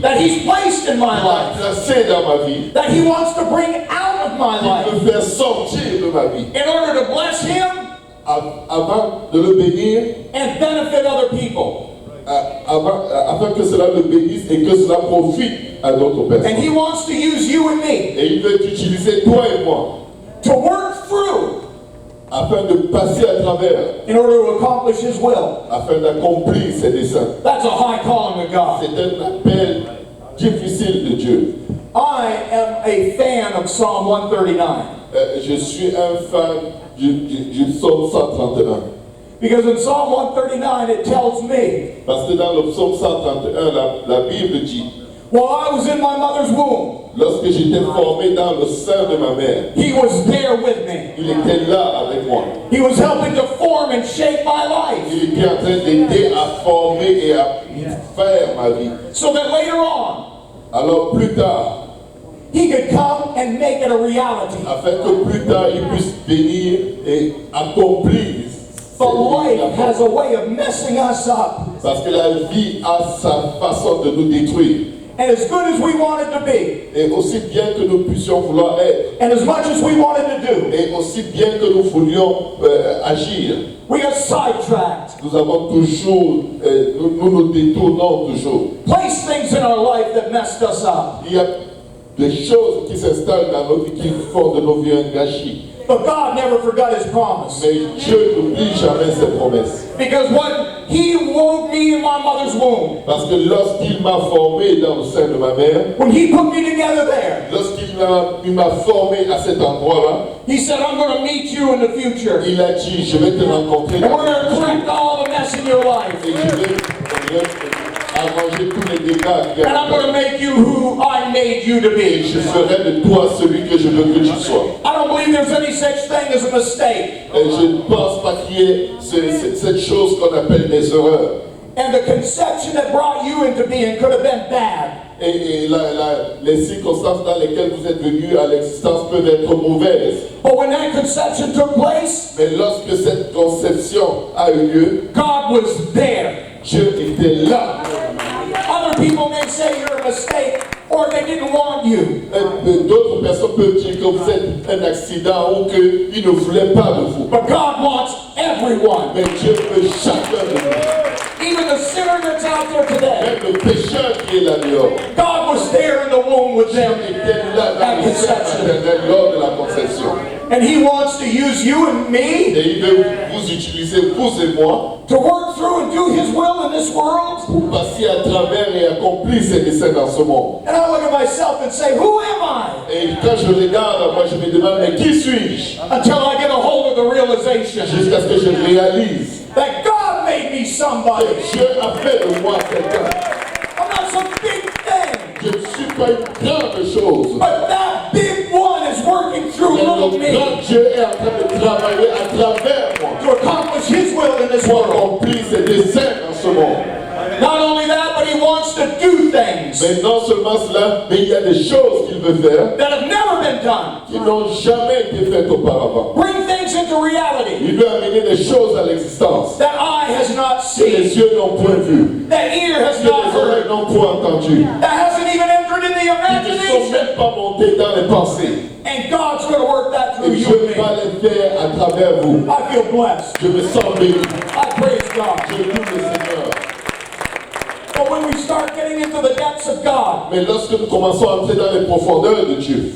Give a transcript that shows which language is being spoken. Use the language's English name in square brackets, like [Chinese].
[English] that He's placed in my life [French] Placées dans ma vie. [English] that He wants to bring out of my [French] Qui [English] life [French] me fait sortir de ma vie. [English] in order to bless Him [French] Avant de le bénir. [English] and benefit other people. [French] Afin que cela le bénisse et que cela profite à d'autres [English] And [French] personnes. [English] He wants to use you and me [French] Et il veut utiliser toi et moi [English] to work through [French] afin de passer à travers, [English] in order to accomplish His will. [French] afin d'accomplir ses desseins. [English] That's a high calling of God. [French] C'est un appel difficile de Dieu. [English] I am a fan of Psalm 139 [French] Je suis un fan du psaume 131. [English] because in Psalm 139 it tells me, [French] Parce que dans le psaume 131, la Bible dit, [English] while I was in my mother's womb, [French] lorsque j'étais formé dans le sein de ma mère, [English] He was there with me. [French] il était là avec moi. [English] He was helping to form and shape my life [French] Il était en train d'aider à former et à faire ma vie. [English] so that later on [French] Alors plus tard, [English] He could come and make it a reality. [French] afin que plus tard il puisse venir et accomplir. [English] But life has a way of messing us up. [French] Parce que la vie a sa façon de nous détruire. [English] And as good as we wanted to be, [French] Et aussi bien que nous puissions vouloir être, [English] and as much as we wanted to do, [French] et aussi bien que nous voulions agir, [English] we got sidetracked. [French] nous avons toujours, nous nous détournons toujours. [English] Place things in our life that messed us up. [French] Il y a des choses qui s'installent dans nos vies qui font de nos vies un gâchis. [English] But God never forgot His promise. [French] Mais Dieu n'oublie jamais ses promesses. [English] Because when He wove me in my mother's womb, [French] Parce que lorsqu'il m'a formé dans le sein de ma mère, [English] when He put me together there, [French] lorsqu'il m'a formé à cet endroit-là, [English] He said, I'm going to meet you in the future. [French] il a dit, je vais te rencontrer [English] And [French] dans [English] we're going to correct all the mess in your life. [French] et je vais arranger tous les dégâts qu'il y [English] And I'm going to [French] a. [English] make you who I made you to [French] Et [English] be. [French] je ferai de toi celui que je veux que tu sois. [English] I don't believe there's any such thing as a mistake. [French] Et je ne pense pas qu'il y ait cette chose qu'on appelle des erreurs. [English] And the conception that brought you into being could have been bad. [French] Et les circonstances dans lesquelles vous êtes venus à l'existence peuvent être mauvaises. [English] But when that conception took place, [French] Mais lorsque cette conception a eu lieu, [English] God was there. [French] Dieu était là. [English] Other people may say you're a mistake or they didn't want you. [French] D'autres personnes peuvent dire que vous êtes un accident ou qu'ils ne voulaient pas de vous. [English] But God wants everyone. [French] Mais Dieu veut chacun de nous. [English] Even the sinner that's out there today. [French] Même le pécheur qui est là dehors. [English] God was there in the womb with them [French] Il était là dans [English] at [French] le sein [English] conception. [French] maternel lors de la conception. [English] And He wants to use you and me [French] Et il veut vous utiliser, vous et moi, [English] to work through and do His will in this world. [French] pour passer à travers et accomplir ses desseins dans ce monde. [English] And I look at myself and say, who am I? [French] Et quand je regarde, moi je me demande, mais qui suis-je? [English] Until I get a hold of the realization [French] Jusqu'à ce que je réalise [English] that God made me somebody. [French] que Dieu a fait de moi quelqu'un. [English] I'm not some big thing. [French] Je ne suis pas une grande chose. [English] But that big one is working through [French] Mais [English] little [French] le [English] me [French] grand Dieu est en train de travailler à travers moi [English] to accomplish His will in this [French] pour [English] world. [French] accomplir ses desseins dans ce monde. [English] Not only that, but He wants to do things [French] Mais non seulement cela, mais il y a des choses qu'il veut faire [English] that have never been done. [French] qui n'ont jamais été faites auparavant. [English] Bring things into reality [French] Il veut amener des choses à l'existence [English] that eye has not [French] que les [English] seen, [French] yeux n'ont point vues, [English] that ear has [French] que [English] not [French] les oreilles [English] heard, [French] n'ont point entendu, [English] that hasn't even entered in the [French] qui ne sont [English] imagination. [French] même pas montés dans les pensées. [English] And God's going to work that through [French] Et [English] you [French] Dieu [English] and [French] va [English] me. [French] les faire à travers vous. [English] I feel blessed. [French] Je me sens béni. [English] I praise God. [French] Je loue le Seigneur. [English] But when we start getting into the depths of God, [French] Mais lorsque nous commençons à entrer dans les profondeurs de Dieu,